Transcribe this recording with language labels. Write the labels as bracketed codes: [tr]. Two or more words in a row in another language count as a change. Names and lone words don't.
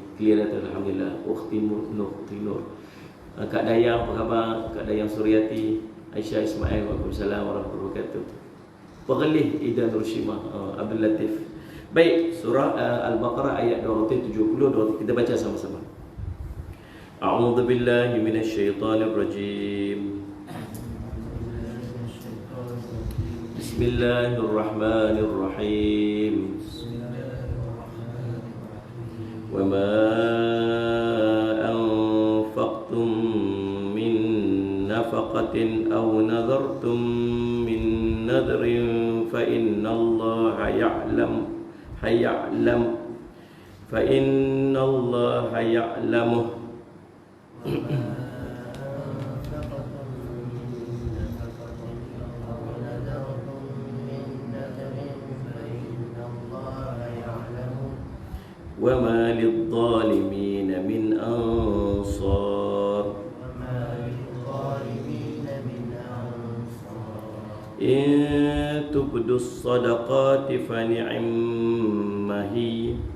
[ms] Clear dah, alhamdulillah. Ukhti Nur, Ukhti Nur. Kak Dayang apa khabar? Kak Dayang Suryati, Aisyah Ismail, [ar] وعليكم السلام ورحمة الله وبركاته. [ms] Perlih Ida Nurshimah, Abdul Latif. Baik, surah Al-Baqarah ayat 270, kita baca sama-sama. [ar] أعوذ بالله من الشيطان الرجيم. بسم الله الرحمن الرحيم. وما أنفقتم من نفقة أو نذرتم من نذر فإن الله يعلم فإن الله يعلمه. وما للظالمين من أنصار إن تبدوا الصدقات فنعما هي